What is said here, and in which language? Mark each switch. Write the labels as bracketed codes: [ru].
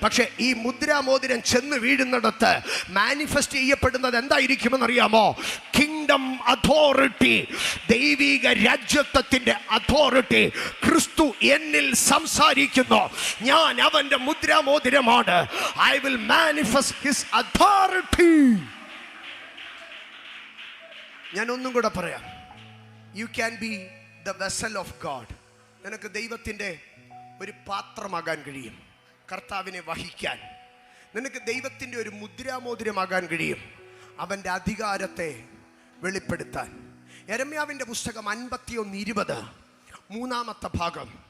[ml] പക്ഷെ ഈ മുദ്രാമോതിരം ചെന്ന് വീഴുന്നിടത്ത് മാനിഫെസ്റ്റ് ചെയ്യപ്പെടുന്നത് എന്തായിരിക്കുമെന്ന് അറിയാമോ? കിങ്ഡം അതോറിറ്റി, ദൈവിക രാജ്യത്വത്തിന്റെ അതോറിറ്റി. ക്രിസ്തു എന്നിൽ സംസാരിക്കുന്നു, ഞാൻ അവന്റെ മുദ്രാമോതിരമാണ്. [en] I will manifest his authority. [ml] ഞാൻ ഒന്നും കൂടെ പറയാം. [en] You can be the vessel of God. [ml] നിനക്ക് ദൈവത്തിന്റെ ഒരു പാത്രമാകാൻ കഴിയും, കർത്താവിനെ വഹിക്കാൻ. നിനക്ക് ദൈവത്തിന്റെ ഒരു മുദ്രാമോതിരമാകാൻ കഴിയും, അവന്റെ അധികാരത്തെ വെളിപ്പെടുത്താൻ. യെരമ്യാവിന്റെ പുസ്തകം 51:20 മൂന്നാമത്തെ ഭാഗം.